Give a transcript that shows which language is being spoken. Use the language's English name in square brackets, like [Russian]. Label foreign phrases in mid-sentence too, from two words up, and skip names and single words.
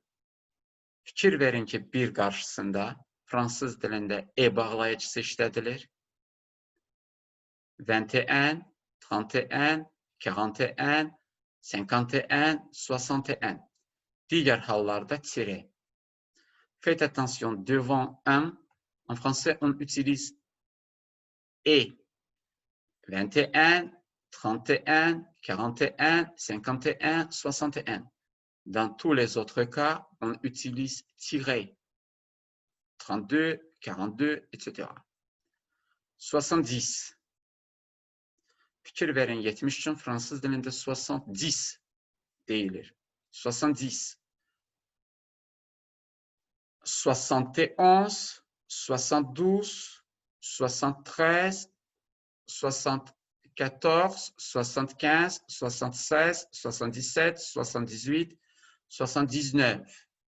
[Azerbaijani] Fikir verin ki bir qarşısında fransız dilində e bağlayıcısı işlədilir. [French] 21, 31, 41, 51, 61. [Azerbaijani] Digər hallarda tiré. [French] Faites attention, devant un, en français, on utilise et. 21, 31, 41, 51, 61. Dans tous les autres cas, on utilise tiré. 32, 42, etc. 70. [Azerbaijani] Fikir verin, 70 üçün fransız dilində 70 deyilir. [French] 70. 71, 72, 73, 74, 75, 76, 77, 78, 79.